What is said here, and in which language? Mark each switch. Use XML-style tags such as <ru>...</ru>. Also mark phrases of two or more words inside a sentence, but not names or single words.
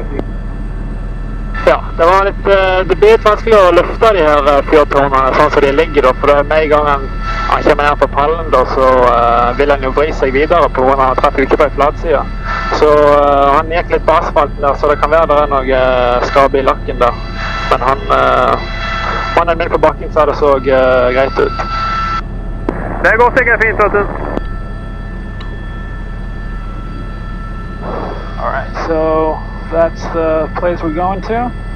<no>Ja, det blir litt vanskelig å løfte de her fyrtårnene sånn som de ligger da, for med en gang han kommer ned på pallen da, så vil han jo vri seg videre på grunn av han treffer ikke på en flatside. Så han gikk litt på asfalten der, så det kan være det er noe skabe i lakken der. Men mannen min på bakken så det så greit ut. Det går sikkert fint, vet du.</no> <en>Alright, so that's the place we're going to.</en>